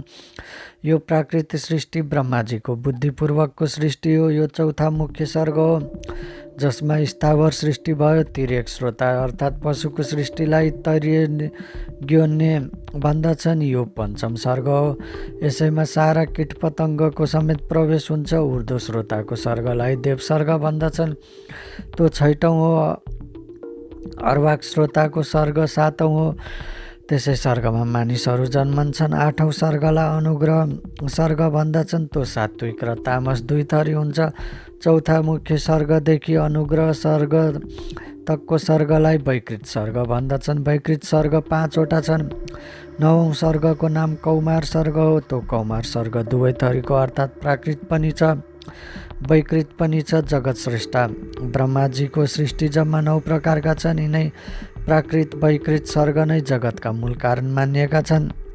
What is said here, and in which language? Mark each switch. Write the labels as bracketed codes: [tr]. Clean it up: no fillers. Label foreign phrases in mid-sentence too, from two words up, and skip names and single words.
[ne] यो प्राकृत सृष्टि ब्रह्माजीको बुद्धिपूर्वकको सृष्टि हो। यो चौथा मुख्य सर्ग हो, जसमा स्थावर सृष्टि भयो। तिर्यक श्रोता अर्थात् पशुको सृष्टिलाई तैर्यज्ञोन्य भन्दछन्। यो पञ्चम सर्ग हो, यसैमा सारा कीटपतङ्गको समेत प्रवेश हुन्छ। ऊर्ध्व श्रोताको सर्गलाई देव सर्ग भन्दछन्, त्यो छैटौँ हो। अर्वाक श्रोताको सर्ग सातौँ हो, त्यसै सर्गमा मानिसहरू जन्मन्छन्। आठौँ सर्गलाई अनुग्रह सर्ग भन्दछन्, त्यो सात्विक र तामस दुई थरी हुन्छ। चौथा मुख्य सर्गदेखि अनुग्रह सर्ग तकको सर्गलाई वैकृत सर्ग भन्दछन्। वैकृत सर्ग 5वटा छन्। नवौँ सर्गको नाम कौमार सर्ग हो, त्यो कौमार सर्ग दुवै थरीको अर्थात् प्राकृत पनि छ, वैकृत पनि छ। जगत स्रष्टा ब्रह्माजीको सृष्टि जम्मा 9 प्रकारका छन्। यिनै प्राकृत वैकृत सर्ग नै जगतका मूल कारण मानिएका छन्।